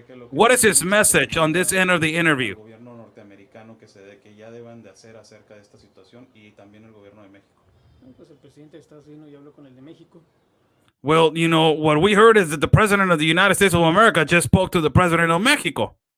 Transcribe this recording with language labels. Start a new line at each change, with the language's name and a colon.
English: What is his message on this end of the interview?
Spanish: Gobierno norteamericano que ya deban de hacer acerca de esta situación y también el gobierno de México. Pues el presidente de Estados Unidos ya habló con el de México.
English: Well, you know, what we heard is that the president of the United States of America just spoke to the president of Mexico.